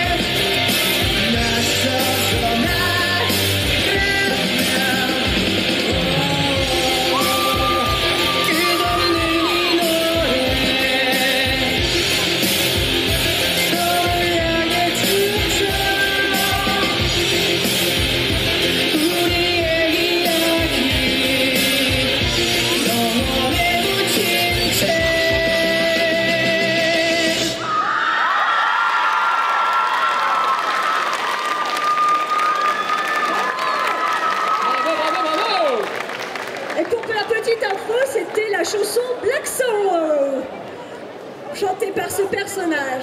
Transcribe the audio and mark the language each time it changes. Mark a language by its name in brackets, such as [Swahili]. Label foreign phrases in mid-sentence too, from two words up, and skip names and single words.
[Korean] 맞서서 끝없는 이 노래 서로 향해 춤춰 우리의 이야기 영원에 묻힌 채 [French] Bravo, bravo, bravo. Et pour la petite info, c'était la chanson Black Sorrow, chantée par ce personnage.